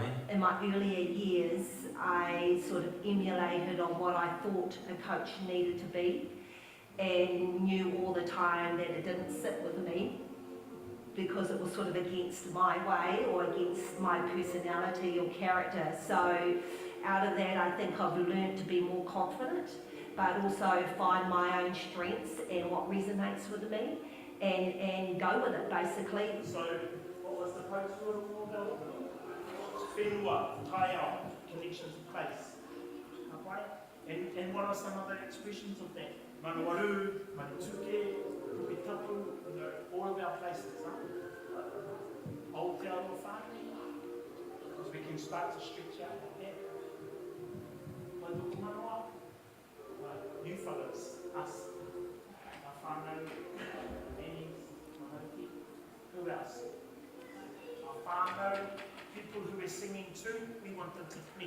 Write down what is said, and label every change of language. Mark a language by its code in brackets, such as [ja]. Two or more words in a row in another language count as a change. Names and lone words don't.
[en] In my earlier years, I sort of emulated on what I thought a coach needed to be, and knew all the time that it didn't sit with me because it was sort of against my way or against my personality or character. So out of that, I think I've learned to be more confident, but also find my own strengths and what resonates with me, and go with it, basically. So, what was the post more about? [mi] Whenua, taiao, [en] connection to place. Okay? And what are some other expressions of that? [mi] Manawaru, manituke, rupitapu, [en] all of our places, huh? Aotearoa whānau, because we can start to stretch out like that. [mi] Wairuku manawa, [en] you fellas, us, our whānau, Annie's, Mahoti, who else? Our whānau, people who we're singing to, we want them to connect.